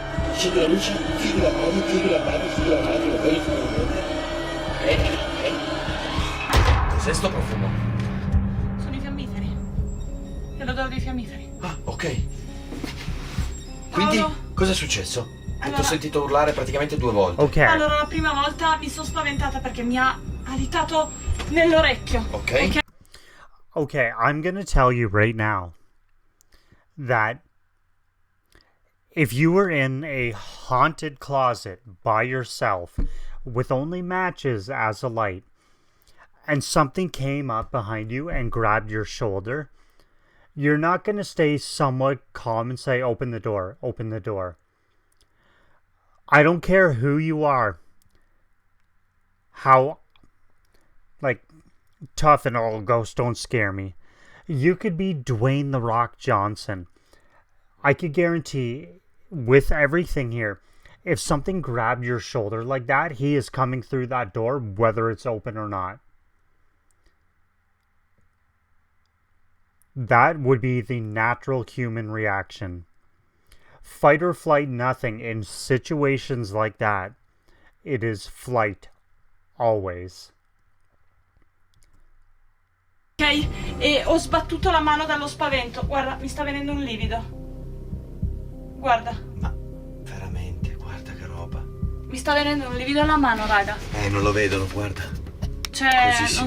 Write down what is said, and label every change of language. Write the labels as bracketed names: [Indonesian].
[Italian] Accendi la luce, chiudi la mano, chiudi la mano, chiudi la mano, poi cos'è sto profumo? Sono i fiammiferi. È l'odore dei fiammiferi. Ah, ok. Quindi, Paolo? cosa è successo? Ti Allora- ho sentito urlare praticamente 2 volte. Okay. Allora, la prima volta mi sono spaventata perché mi ha alitato nell'orecchio. Ok? [English] Okay, I'm going to tell you right now that if you were in a haunted closet by yourself with only matches as a light and something came up behind you and grabbed your shoulder, you're not going to stay somewhat calm and say, open the door, open the door. I don't care who you are, how, like, tough and all, ghosts don't scare me. You could be Dwayne The Rock Johnson. I could guarantee, with everything here, if something grabbed your shoulder like that, he is coming through that door, whether it's open or not. That would be the natural human reaction. Fight or flight, nothing. In situations like that, it is flight. Always. Ok? [Italian] E ho sbattuto la mano dallo spavento. Guarda, mi sta venendo un livido. Guarda, Ma veramente, guarda che roba. mi sta venendo un livido alla mano, raga. Non lo vedono, guarda. Cioè, Così si non